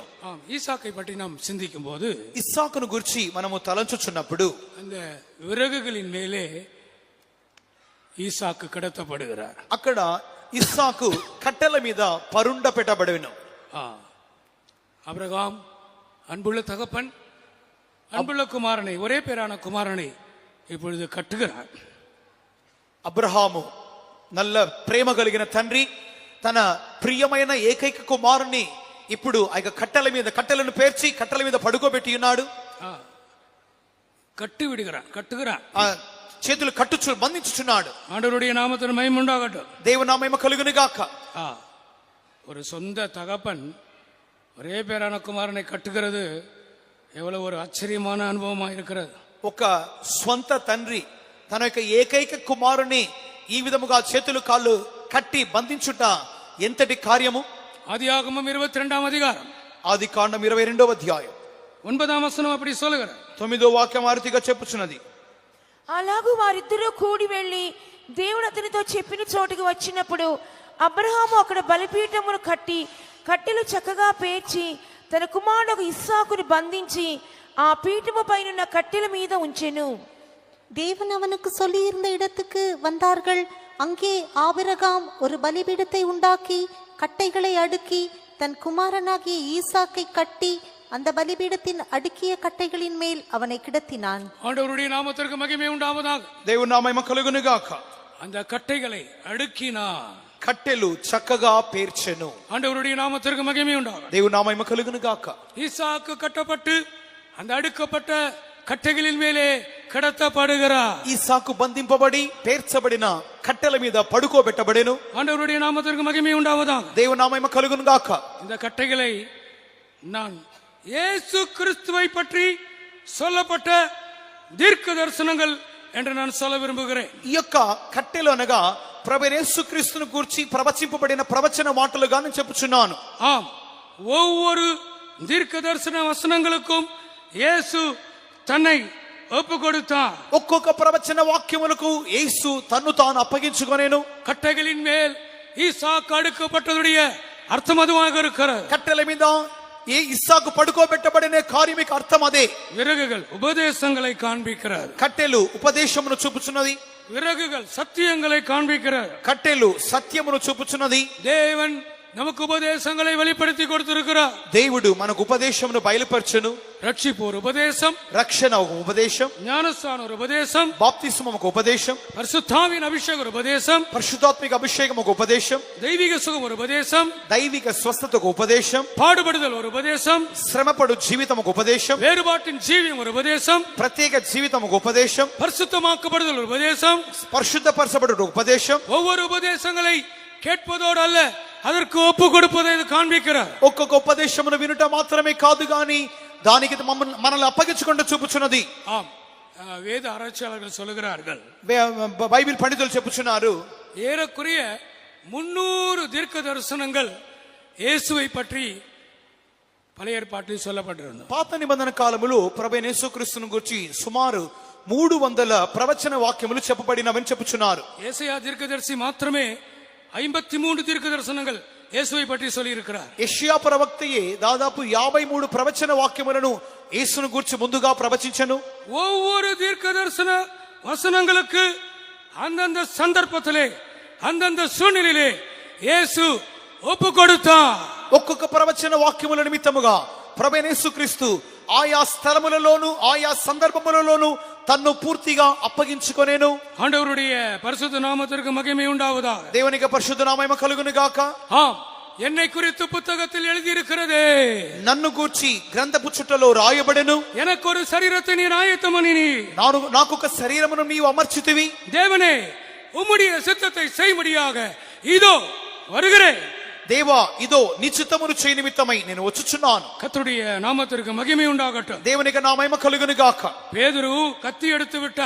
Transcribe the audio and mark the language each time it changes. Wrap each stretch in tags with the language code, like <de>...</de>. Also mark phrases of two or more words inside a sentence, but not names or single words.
<ta>ஆம், ஈசாக்கை பற்றி நாம் சிந்திக்கும் போது</ta> <te>ఇస్సాకును గురించి మనము తలంచుచున్నప్పుడు</te> <ta>அந்த விறகுகளின் மேலே ஈசாக்கு கடத்தப்படுகிறார்.</ta> <te>అక్కడ ఇస్సాకు కట్టెల మీద పరుండ పెట్టబడెను.</te> <ta>அபிரகாம் அன்புள்ள தகப்பன் அன்புள்ள குமாரனை, ஒரே பேரான குமாரனை இப்பொழுது கட்டுகிறார்.</ta> <te>అబ్రహాము నల్ల ప్రేమ కలిగిన తండ్రి తన ప్రియమైన ఏకైక కుమారుని ఇప్పుడు ఆ కట్టెలను పేర్చి కట్టెల మీద పడుకోబెట్టి ఉన్నాడు.</te> <ta>கட்டி விடுகிறான், கட்டுகிறான்.</ta> <te>చేతులు కట్టుచు బంధించుచున్నాడు.</te> <ta>ஆண்டவருடைய நாமத்திற்கு மகிமை உண்டாகட்டும்.</ta> <te>దేవుని నామము కలుగును గాక.</te> <ta>ஒரு சொந்த தகப்பன் ஒரே பேரான குமாரனை கட்டுகிறது எவ்வளவு ஒரு ஆச்சரியமான அனுபவமா இருக்கிறது.</ta> <te>ఒక స్వంత తండ్రి తన యొక్క ఏకైక కుమారుని ఈ విధముగా చేతులు కాళ్ళు కట్టి బంధించుట ఎంతటి కార్యము.</te> <ta>ஆதியாகமம் 22ஆம் அதிகாரம்,</ta> <te>ఆదికాండం 22వ అధ్యాయం</te> <ta>9ஆம் வசனம் அப்படி சொல்லுகிறார்.</ta> <te>9వ వాక్యం ఆరుతిగా చెప్పుచున్నది. అలాగూ వారిద్దరూ కూడి వెళ్లి దేవుడు అతనితో చెప్పిన చోటుకు వచ్చినప్పుడు అబ్రహాము అక్కడ బలిపీఠమును కట్టి కట్టెలు చక్కగా పేర్చి తన కుమారుడు ఇస్సాకుని బంధించి ఆ పీఠము పైన కట్టెల మీద ఉంచెను.</te> <ta>தேவன் அவனுக்கு சொல்லியிருந்த இடத்துக்கு வந்தார்கள். அங்கே ஆபிரகாம் ஒரு பலிபீடத்தை உண்டாக்கி கட்டைகளை அடுக்கி தன் குமாரனாகிய ஈசாக்கை கட்டி அந்த பலிபீடத்தின் அடுக்கிய கட்டைகளின் மேல் அவனை கிடத்தினான். ஆண்டவருடைய நாமத்திற்கு மகிமை உண்டாவதாக.</ta> <te>దేవుని నామము కలుగును గాక.</te> <ta>அந்த கட்டைகளை அடுக்கினார்.</ta> <te>కట్టెలు చక్కగా పేర్చెను.</te> <ta>ஆண்டவருடைய நாமத்திற்கு மகிமை உண்டாவதாக.</ta> <te>దేవుని నామము కలుగును గాక.</te> <ta>ஈசாக்கு கட்டப்பட்டு அந்த அடுக்கப்பட்ட కట్టెகளின் மேலே கடத்தப்படுகிறார்.</ta> <te>ఈసాకు బంధింపబడి పేర్చబడిన కట్టెల మీద పడుకోబెట్టబడెను.</te> <ta>ஆண்டவருடைய நாமத்திற்கு மகிமை உண்டாவதாக.</ta> <te>దేవుని నామము కలుగును గాక.</te> <ta>இந்த கட்டைகளை நான் இயேசு கிறிஸ்துவை பற்றி சொல்லப்பட்ட தீர்க்க தரிசனங்கள் என்று நான் சொல்ல விரும்புகிறேன்.</ta> <te>ఈ యొక్క కట్టెలు అనగా ప్రభువైన యేసుక్రీస్తును గూర్చి ప్రవచింపబడిన ప్రవచన మాటలుగా నేను చెప్పుచున్నాను.</te> <ta>ஆம், ஒவ்வொரு தீர்க்க தரிசன வசனங்களுக்கும் இயேசு தன்னை ஒப்பு கொடுத்தார்.</ta> <te>ఒక్కొక్క ప్రవచన వాక్యములకు యేసు తన్ను తాను అప్పగించుకొనెను.</te> <ta>கட்டைகளின் மேல் ஈசாக்கு அடுக்கப்பட்டதுடைய அர்த்தம் அதுவாக இருக்கிறது.</ta> <te>కట్టెల మీద ఇస్సాకు పడుకోబెట్టబడిన కార్యమిక అర్థం అదే.</te> <ta>விறகுகள் உபதேசங்களை காண்பிக்கிறது.</ta> <te>కట్టెలు ఉపదేశమును చూపుచున్నది.</te> <ta>விறகுகள் சத்தியங்களை காண்பிக்கிறது.</ta> <te>కట్టెలు సత్యమును చూపుచున్నది.</te> <ta>தேவன் நமக்கு உபதேசங்களை வெளிப்படுத்தி கொடுத்திருக்கிறார்.</ta> <te>దేవుడు మనకు ఉపదేశమును బయలుపరచును.</te> <ta>ரட்சிப்பு ஒரு உபதேசம்,</ta> <te>రక్షణ ఒక ఉపదేశం,</te> <ta>ஞானஸ்தானம் ஒரு உபதேசம்,</ta> <te>బాప్తిస్మం ఒక ఉపదేశం,</te> <ta>பரிசுத்தாவின் அபிஷேகம் ஒரு உபதேசம்,</ta> <te>పరిశుద్ధాత్మిక అభిషేకం ఒక ఉపదేశం,</te> <ta>தெய்வீக சுகம் ஒரு உபதேசம்,</ta> <te>దైవిక స్వస్థత ఒక ఉపదేశం,</te> <ta>பாடுபடுதல் ஒரு உபதேசம்,</ta> <te>శ్రమపడు జీవితం ఒక ఉపదేశం,</te> <ta>வேறுபாட்டின் ஜீவியம் ஒரு உபதேசம்,</ta> <te>ప్రత్యేక జీవితం ఒక ఉపదేశం,</te> <ta>பரிசுத்தமாக்கப்படுதல் ஒரு உபதேசம்.</ta> <te>పరిశుద్ధపరచబడు ఒక ఉపదేశం.</te> <ta>ஒவ்வொரு உபதேசங்களை கேட்பதோடு அல்ல, அதற்கு ஒப்பு கொடுப்பதை இது காண்பிக்கிறார்.</ta> <te>ఒక్కొక్క ఉపదేశమును వినుట మాత్రమే కాదు గాని దానికి మనల్ని అప్పగించుకుంటూ చూపుచున్నది.</te> <ta>ஆம், வேத ஆராய்ச்சியாளர்கள் சொல்லுகிறார்கள்,</ta> <te>బైబిల్ పండితులు చెప్పుచున్నారు,</te> <ta>ஏறக்குறைய 300 தீர்க்க தரிசனங்கள் இயேசுவை பற்றி பழைய ஏற்பாட்டில் சொல்லப்பட்டிருந்தது.</ta> <te>పాత నిబంధన కాలములో ప్రభువైన యేసుక్రీస్తును గురించి సుమారు 300 ప్రవచన వాక్యములు చెప్పబడినవని చెప్పుచున్నారు.</te> <ta>ஏசாயா தீர்க்கதரிசி மாத்திரமே 53 தீர்க்க தரிசனங்கள் இயேசுவை பற்றி சொல்லி இருக்கிறார்.</ta> <te>యెషయా ప్రవక్తయే దాదాపు 53 ప్రవచన వాక్యములను యేసును గురించి ముందుగా ప్రవచించెను.</te> <ta>ஒவ்வொரு தீர்க்க தரிசன வசனங்களுக்கு அந்தந்த சந்தர்ப்பத்திலே அந்தந்த சூழ்நிலையிலே இயேசு ஒப்பு கொடுத்தார்.</ta> <te>ఒక్కొక్క ప్రవచన వాక్యముల నిమిత్తముగా ప్రభువైన యేసుక్రీస్తు ఆయా స్థలములలోను ఆయా సందర్భములలోను తన్ను పూర్తిగా అప్పగించుకొనేను.</te> <ta>ஆண்டவருடைய பரிசுத்த நாமத்திற்கு மகிமை உண்டாவதாக.</ta> <te>దేవునికి పరిశుద్ధ నామము కలుగును గాక.</te> <ta>ஆம், என்னை குறித்து புத்தகத்தில் எழுதியிருக்கிறதே,</ta> <te>నన్ను గూర్చి గ్రంథపు చుట్టలో రాయబడెను.</te> <ta>எனக்கு ஒரு சரீரத்தை நீர் ஆயத்தம் பண்ணினீ.</ta> <te>నాకు ఒక శరీరమును నీవు అమర్చితివి.</te> <ta>தேவனே, உம்முடைய சித்தத்தை செய்யும்படியாக இதோ வருகிறேன்.</ta> <te>దేవా ఇదో నీ చిత్తమును చేయ నిమిత్తమై నేను వచ్చుచున్నాను.</te> <ta>கர்த்தருடைய நாமத்திற்கு மகிமை உண்டாகட்டும்.</ta> <te>దేవునికి నా మహిమ కలుగును గాక.</te> <ta>பேதுரு கத்தி எடுத்து விட்டான்.</ta>